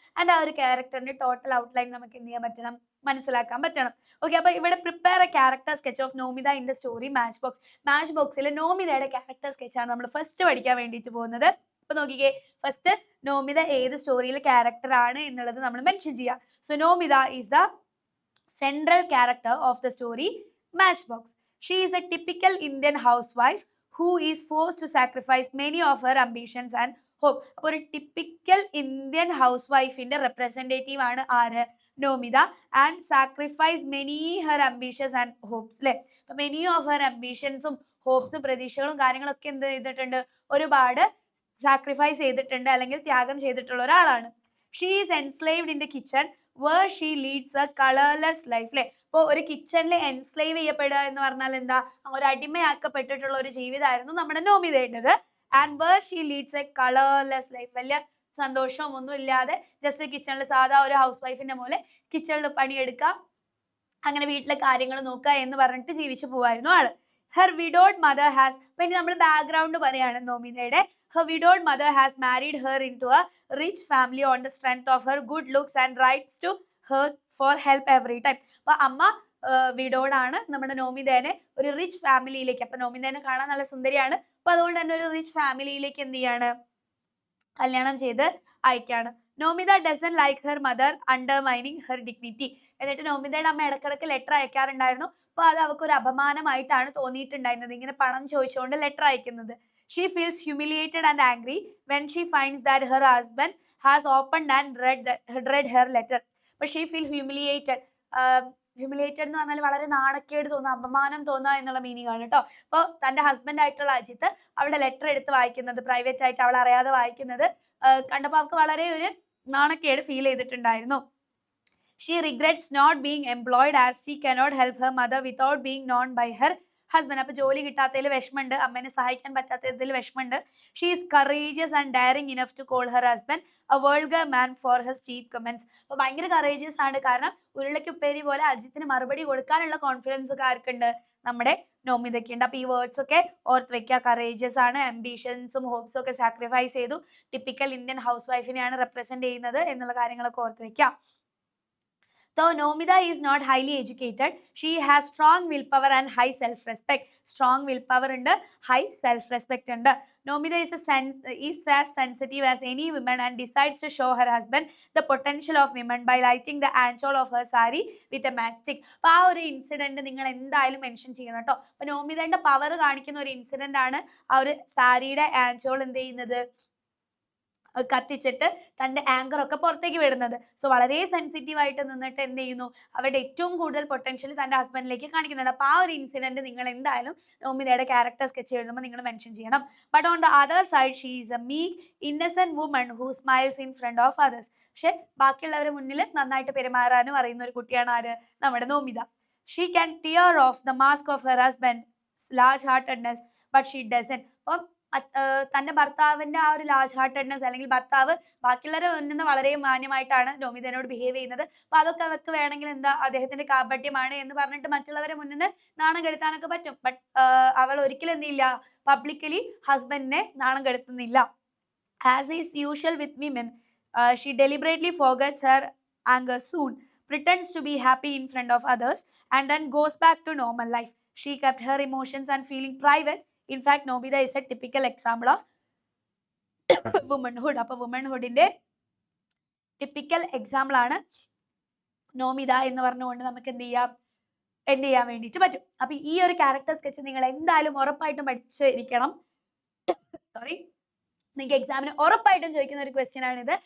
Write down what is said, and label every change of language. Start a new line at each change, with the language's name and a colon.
Malayalam: And ആ ഒരു ക്യാരക്ടറിന്റെ total outline നമുക്ക് എന്ത് ചെയ്യാൻ പറ്റണം, മനസ്സിലാക്കാൻ പറ്റണം.
English: okay,
Malayalam: അപ്പൊ ഇവിടെ
English: Prepare a character sketch of Nomita in the story Matchbox.
Malayalam: Match ബോക്സിൽ നോമിതയുടെ ക്യാരക്ടർ സ്കെച്ച് ആണ് നമ്മൾ ഫസ്റ്റ് പഠിക്കാൻ വേണ്ടിയിട്ട് പോകുന്നത്. അപ്പൊ നോക്കിക്കേ, ഫസ്റ്റ് നോമിത ഏത് സ്റ്റോറിയിലെ ക്യാരക്ടർ ആണ് എന്നുള്ളത് നമ്മൾ മെൻഷൻ ചെയ്യാം.
English: So Nomita is the central character of the story Matchbox. She is a typical Indian housewife who is forced to sacrifice many of her ambitions and hope.
Malayalam: അപ്പോൾ ഒരു ടിപ്പിക്കൽ ഇന്ത്യൻ ഹൗസ് വൈഫിന്റെ representative ആണ് ആര്, Nomita.
English: and sacrifice many her ambitions and hopes
Malayalam: അല്ലെ. അപ്പൊ many of her അംബീഷൻസും ഹോപ്സും പ്രതീക്ഷകളും കാര്യങ്ങളൊക്കെ എന്ത് ചെയ്തിട്ടുണ്ട്, ഒരുപാട് സാക്രിഫൈസ് ചെയ്തിട്ടുണ്ട് അല്ലെങ്കിൽ ത്യാഗം ചെയ്തിട്ടുള്ള ഒരാളാണ്.
English: she is enslaved in the kitchen where she leads a colourless life
Malayalam: അല്ലെ. ഇപ്പോൾ ഒരു കിച്ചണിൽ എൻസ്ലേവ് ചെയ്യപ്പെടുക എന്ന് പറഞ്ഞാൽ എന്താ, ഒരു അടിമയാക്കപ്പെട്ടിട്ടുള്ള ഒരു ജീവിതമായിരുന്നു നമ്മുടെ നോമിതയുടേത്.
English: and where she leads a colourless life,
Malayalam: വലിയ സന്തോഷവും ഒന്നും ഇല്ലാതെ ജസ്റ്റ് കിച്ചണിൽ സാധാ ഒരു ഹൗസ് വൈഫിന്റെ പോലെ കിച്ചണിൽ പണിയെടുക്കുക, അങ്ങനെ വീട്ടിലെ കാര്യങ്ങൾ നോക്കുക എന്ന് പറഞ്ഞിട്ട് ജീവിച്ചു പോവായിരുന്നു ആള്.
English: her widowed mother has,
Malayalam: പിന്നെ നമ്മൾ ബാക്ക്ഗ്രൗണ്ട് പറയാണ് നോമിതയുടെ.
English: Her widowed mother has married her into a rich family on the strength of her good looks and writes to her for help every time.
Malayalam: അപ്പൊ അമ്മ വിഡോഡാണ് നമ്മുടെ നോമിതേനെ ഒരു റിച്ച് ഫാമിലിയിലേക്ക്, അപ്പൊ നോമിതേനെ കാണാൻ നല്ല സുന്ദരിയാണ്, അപ്പൊ അതുകൊണ്ട് തന്നെ ഒരു റിച്ച് ഫാമിലിയിലേക്ക് എന്ത് ചെയ്യാണ്, കല്യാണം ചെയ്ത് അയക്കാണ്.
English: Nomita doesn't like her mother undermining her dignity.
Malayalam: എന്നിട്ട് നോമിതയുടെ അമ്മ ഇടക്കിടക്ക് ലെറ്റർ അയക്കാറുണ്ടായിരുന്നു. അപ്പൊ അത് അവൾക്ക് ഒരു അപമാനമായിട്ടാണ് തോന്നിയിട്ടുണ്ടായിരുന്നത്, ഇങ്ങനെ പണം ചോദിച്ചുകൊണ്ട് ലെറ്റർ അയക്കുന്നത്.
English: She feels humiliated and angry when she finds that her husband has opened and read her letter.
Malayalam: അപ്പൊ
English: She feel humiliated.
Malayalam: ഹ്യൂമിലിയേറ്റഡ് എന്ന് പറഞ്ഞാൽ വളരെ നാണക്കേട് തോന്നുക, അപമാനം തോന്നുക എന്നുള്ള മീനിങ് ആണ് കേട്ടോ. അപ്പോൾ തന്റെ ഹസ്ബൻഡ് ആയിട്ടുള്ള അജിത്ത് അവളുടെ ലെറ്റർ എടുത്ത് വായിക്കുന്നത്, പ്രൈവറ്റ് ആയിട്ട് അവൾ അറിയാതെ വായിക്കുന്നത് കണ്ടപ്പോൾ അവൾക്ക് വളരെ ഒരു നാണക്കേട് ഫീൽ ചെയ്തിട്ടുണ്ടായിരുന്നു.
English: She regrets not being employed as she cannot help her mother without being known by her husband.
Malayalam: അപ്പോൾ ജോലി കിട്ടാത്തതിൽ വിഷമമുണ്ട്, അമ്മേനെ സഹായിക്കാൻ പറ്റാത്തതിൽ വിഷമമുണ്ട്.
English: She is courageous and daring enough to call her husband a vulgar man for his cheap comments.
Malayalam: അപ്പോൾ ഭയങ്കര courageous ആണ്, കാരണം ഉരുളയ്ക്ക് ഉപ്പേരി പോലെ അജിത്തിന് മറുപടി കൊടുക്കാനുള്ള കോൺഫിഡൻസ് ഒക്കെ ആർക്കുണ്ട്, നമ്മുടെ നോമിതയ്ക്ക് ഉണ്ട്. അപ്പൊ ഈ വേർഡ്സ് ഒക്കെ ഓർത്ത് വെക്കുക. കറേജിയസ് ആണ്, അംബിഷൻസും ഹോപ്സും ഒക്കെ സാക്രിഫൈസ് ചെയ്തു, ടിപ്പിക്കൽ ഇന്ത്യൻ ഹൗസ് വൈഫിനെയാണ് റെപ്രസെന്റ് ചെയ്യുന്നത് എന്നുള്ള കാര്യങ്ങളൊക്കെ ഓർത്ത് വെക്കുക.
English: Though Nomida is not highly educated, she has strong willpower and high self-respect. Strong willpower and high self-respect. Nomida is as sensitive as any woman and decides to show her husband the potential of women by lighting the anchor of her sari with a matchstick.
Malayalam: അപ്പോൾ ആ ഒരു incident നിങ്ങൾ എന്തായാലും mention ചെയ്യണം കേട്ടോ. അപ്പോൾ നോമിതയുടെ power കാണിക്കുന്ന ഒരു ഇൻസിഡന്റ് ആണ് ആ ഒരു സാരിയുടെ ആൻചോൾ എന്ത് ചെയ്യുന്നത്, കത്തിച്ചിട്ട് തന്റെ ആങ്കർ ഒക്കെ പുറത്തേക്ക് വിടുന്നത്. സോ വളരെ സെൻസിറ്റീവ് ആയിട്ട് നിന്നിട്ട് എന്ത് ചെയ്യുന്നു, അവരുടെ ഏറ്റവും കൂടുതൽ പൊട്ടൻഷ്യൽ തന്റെ ഹസ്ബൻഡിലേക്ക് കാണിക്കുന്നുണ്ട്. അപ്പൊ ആ ഒരു ഇൻസിഡന്റ് നിങ്ങൾ എന്തായാലും നോമിതയുടെ ക്യാരക്ടർ സ്കെച്ച് എഴുതുമ്പോൾ നിങ്ങൾ മെൻഷൻ ചെയ്യണം.
English: But on the other side she is a meek innocent woman who smiles in front of others.
Malayalam: പക്ഷെ ബാക്കിയുള്ളവരുടെ മുന്നിൽ നന്നായിട്ട് പെരുമാറാനും അറിയുന്ന ഒരു കുട്ടിയാണ് ആര്, നമ്മുടെ Nomita.
English: She can tear off the mask off her husband large heartedness but she doesn't.
Malayalam: അപ്പം തന്റെ ഭർത്താവിന്റെ ആ ഒരു ലാർജ് ഹാർട്ടഡ്നെസ്, അല്ലെങ്കിൽ ഭർത്താവ് ബാക്കിയുള്ളവരെ മുന്നിൽ വളരെ മാന്യമായിട്ടാണ് നോമിതനോട് ബിഹേവ് ചെയ്യുന്നത്. അപ്പൊ അതൊക്കെ അവർക്ക് വേണമെങ്കിൽ എന്താ അദ്ദേഹത്തിന്റെ കാപട്യമാണ് എന്ന് പറഞ്ഞിട്ട് മറ്റുള്ളവരെ മുന്നിൽ നാണം കെടുത്താനൊക്കെ പറ്റും. ബട്ട് അവൾ ഒരിക്കലും എന്തില്ല, പബ്ലിക്കലി ഹസ്ബൻഡിനെ നാണം കെടുത്തുന്നില്ല.
English: As is usual with women, she deliberately forgets her anger soon, pretends to be happy in front of others and then goes back to normal life. She kept her emotions and feeling private. In fact, Nomida is a typical example of womanhood.
Malayalam: അപ്പോൾ വുമൺഹുഡിന്റെ typical example ആണ് നോമിത എന്ന് പറഞ്ഞുകൊണ്ട് നമുക്ക് എന്ത് ചെയ്യാൻ വേണ്ടിയിട്ട് പറ്റും. അപ്പൊ ഈ ഒരു ക്യാരക്ടർ സ്കെച്ച് നിങ്ങൾ എന്തായാലും ഉറപ്പായിട്ടും പഠിച്ചിരിക്കണം. സോറി, നിങ്ങൾക്ക് എക്സാമിന് ഉറപ്പായിട്ടും ചോദിക്കുന്ന ഒരു ക്വസ്റ്റ്യൻ ആണിത്.